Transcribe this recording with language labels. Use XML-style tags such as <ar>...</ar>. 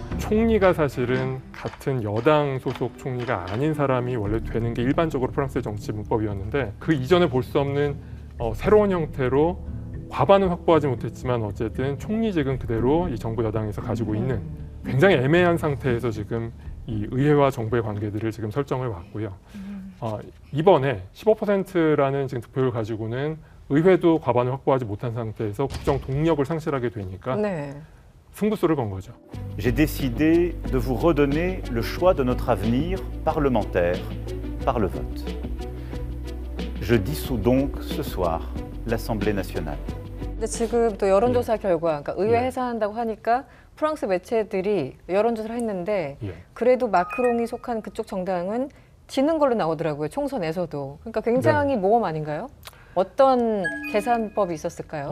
<ko>총리가 사실은 같은 여당 소속 총리가 아닌 사람이 원래 되는 게 일반적으로 프랑스의 정치 문법이었는데 그 이전에 볼 수 없는 새로운 형태로 과반은 확보하지 못했지만 어쨌든 총리직은 그대로 이 정부 여당에서 가지고 있는 굉장히 애매한 상태에서 지금 이 의회와 정부의 관계들을 지금 설정을 왔고요. 이번에 15%라는 지금 득표를 가지고는 의회도 과반을 확보하지 못한 상태에서 국정 동력을 상실하게 되니까 승부수를 건 거죠.</ko> <fr>J'ai décidé de vous redonner le choix de notre avenir parlementaire par le vote. Je dissous donc ce soir l'Assemblée nationale.</fr> <ko>근데 지금 또 여론조사 결과, 그러니까 의회 해산한다고 하니까 프랑스 매체들이 여론조사를 했는데 그래도 마크롱이 속한 그쪽 정당은 지는 걸로 나오더라고요. 총선에서도. 그러니까 굉장히 모험 아닌가요? 어떤 계산법이 있었을까요?</ko>